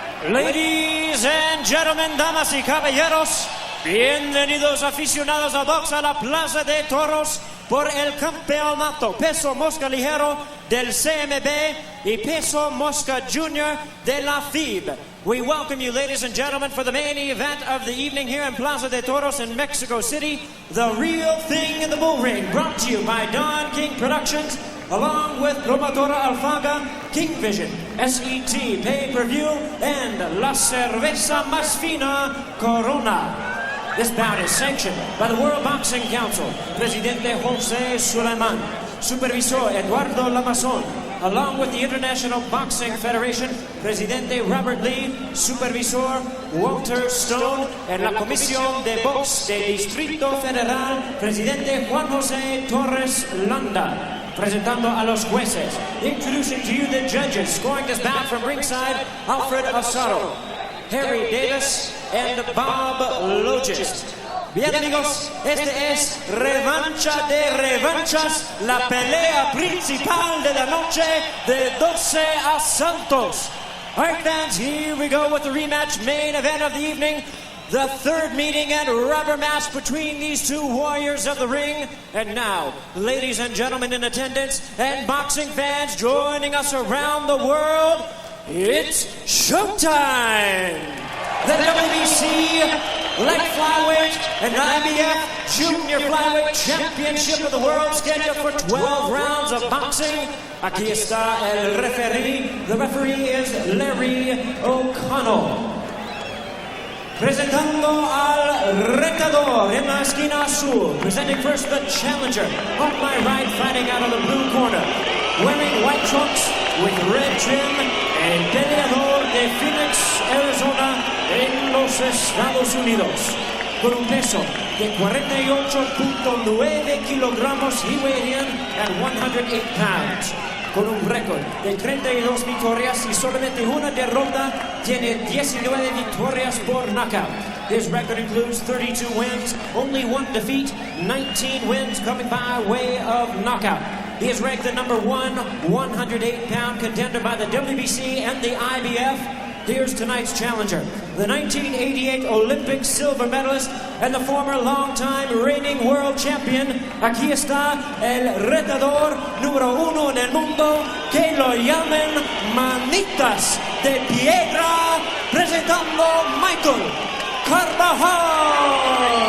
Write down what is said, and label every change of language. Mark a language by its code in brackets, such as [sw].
[en] Ladies and gentlemen, [es] damas y caballeros, bienvenidos aficionados al box a la Plaza de Toros por el campeonato peso mosca ligero del CMB y peso mosca junior de la FIB. [en] We welcome you, ladies and gentlemen, for the main event of the evening here in Plaza de Toros in Mexico City, The Real Thing in the Bull Ring, brought to you by Don King Productions, along with Promotora Alfaga, King Vision, SET Pay-Per-View, and La Cerveza Más Fina Corona. This bout is sanctioned by the World Boxing Council, Presidente José Suleiman, Supervisor Eduardo Lamazón, along with the International Boxing Federation, Presidente Robert Lee, Supervisor Walter Stone, and la Comisión de Box del Distrito Federal, Presidente Juan José Torres Landa. [es] Presentando a los jueces. [en] Introducing to you the judges, scoring this bout from ringside, Alfred Asaro, Harry Davis, and Bob Loges. [es] Bien, amigos, este es revancha de revanchas, la pelea principal de la noche de 12 asaltos. [en] All right, fans, here we go with the rematch main event of the evening. The third meeting and rubber match between these two warriors of the ring. And now, ladies and gentlemen in attendance and boxing fans joining us around the world, it's showtime! The WBC Light Flyweight and IBF Junior Flyweight Championship of the World, scheduled for 12 rounds of boxing. [es] Aquí está el referee. [en] The referee is Larry O'Connell. [es] Presentando al retador en la esquina azul. [en] Presenting first the challenger. On my right, fighting out of the blue corner. Wearing white trunks with red trim. [es] El peleador de Phoenix, Arizona, en los Estados Unidos. Con un peso de 48.9 kilogramos, [en] he weighed in at 108 pounds. [es] Con un récord de 32 victorias y solamente una derrota, tiene 19 victorias por knockout. [en] His record includes 32 wins, only one defeat, 19 wins coming by way of knockout. He is ranked the number 1 108-pound contender by the WBC and the IBF. Here's tonight's challenger, the 1988 Olympic silver medalist and the former long-time reigning world champion. [es] Aquí está el retador número 1 en el mundo, que lo llaman Manitas de Piedra, presentando Michael Carbajal.